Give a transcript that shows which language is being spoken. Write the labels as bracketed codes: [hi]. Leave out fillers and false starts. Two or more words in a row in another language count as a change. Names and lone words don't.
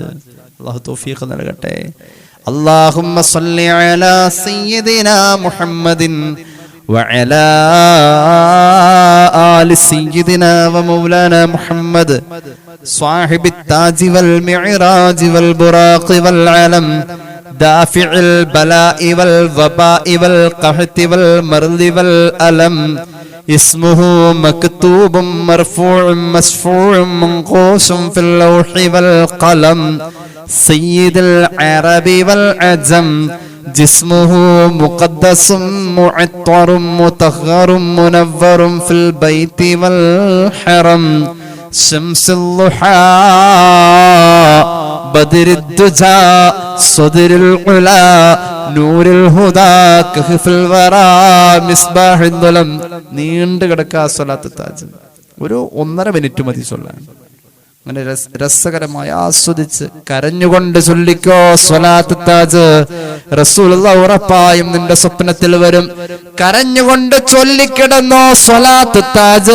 [ml] അല്ലാഹു തൗഫീഖ് നൽകട്ടെ. [ar] اللهم صل على سيدنا محمد وعلى آل سيدنا ومولانا محمد صاحب التاج والمعراج والبراق والعلم دافع البلاء والوباء والقحط وال المرض والألم اسمه مكتوب مرفوع مسفوع منقوش في اللوح والقلم سيد العرب والعجم جسمه مقدس معطر مطهر منور في البيت والحرم شمس الضحى بدر الدجى صدر العلا نور الهدى كهف الورى مصباح الظلم. [ml] നീണ്ടു കിടക്കാ സ്വലാത്ത് താജ്. ഒരു 1.5 മിനിറ്റ് മതി ചൊല്ലാൻ. അങ്ങനെ രസകരമായി ആസ്വദിച്ച് കരഞ്ഞുകൊണ്ട് ചൊല്ലിക്കോ സ്വലാത്ത് താജ്. റസൂലുള്ളാഹി ഉറപ്പായും നിന്റെ സ്വപ്നത്തിൽ വരും. കരഞ്ഞുകൊണ്ട് ചൊല്ലിക്കിടന്നോ സ്വലാത്ത് താജ്.